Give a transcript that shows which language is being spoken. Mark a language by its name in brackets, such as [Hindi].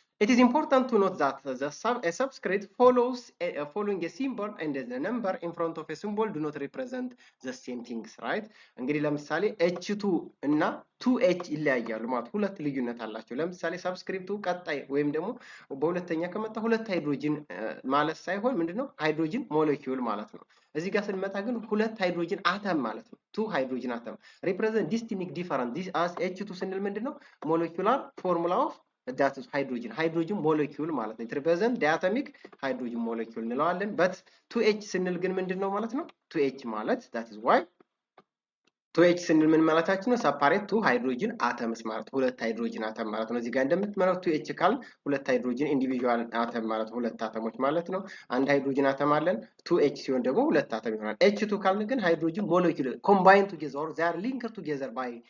[English] It is important to note that a subscript follows following a symbol and the number in front of a symbol do not represent the same things, right? [Amharic] እንግዲህ ለምሳሌ H2 እና 2H ይለያያሉ ማለት ሁለት ልዩነት አላቸው። ለምሳሌ ሰብስክሪፕቱ ቀጣይ ወይም ደግሞ በሁለተኛ ከመጣ ሁለት ሃይድሮጅን ማለት ሳይሆን ምንድነው ሃይድሮጅን ሞለኪውል ማለት ነው። እዚህ ጋር ስንመጣ ግን ሁለት ሃይድሮጅን አተም ማለት ነው። 2 ሃይድሮጅን አተም [English] represent distinct different. This as H2 [Amharic] ስንል ምንድነው [English] molecular formula of that is hydrogen molecule [Amharic] ማለት ነው። [English] it represent diatomic hydrogen molecule [Amharic] እንለዋለን። [English] but 2H [Amharic] ስንል ግን ምንድነው ማለት ነው? 2H ማለት [English] that is why 2H [Amharic] ስንል ምን ማለታችን ነው? [English] separate 2 hydrogen atoms [Amharic] ማለት ሁለት ሃይድሮጅን አተም ማለት ነው። እዚህ ጋር እንደምትመለከቱት 2H ካል ሁለት ሃይድሮጅን ኢንዲቪጁዋል አተም ማለት ሁለት አተሞች ማለት ነው። አንድ ሃይድሮጅን አተም አለን 2H ሲሆን ደግሞ ሁለት አተም ይሆናል። H2 ካልን ግን ሃይድሮጅን ሞለኪውል [English] combine together or they are linked together by